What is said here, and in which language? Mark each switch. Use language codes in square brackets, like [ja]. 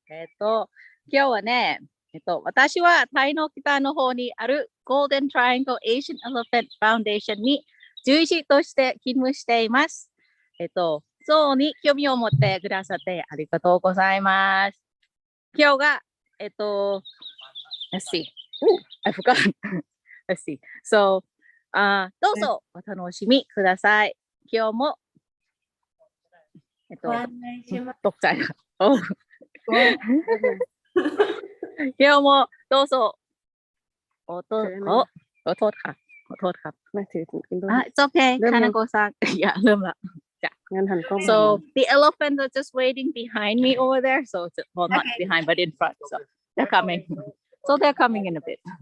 [ja] 今日はね、私はタイの北の方にあるゴールデントライアングルアジアゾウファウンデーションに獣医師として勤務しています。ゾウに興味を持ってくださってありがとうございます。今日が、 [en] let's see. I forgot. Let's see. [ja] So, どうぞお楽しみください。今日も、ご案内します。 [th] ตกใจค่ะ [ja] 今日もどうぞ [th] ขอโทษค่ะไม่ถือ [en] It's okay [th] คานาโกะซังอย่าเริ่มละจ้ะ [en] So the elephants are just waiting behind me over there, so well, not behind but in front, so they're coming in a bit.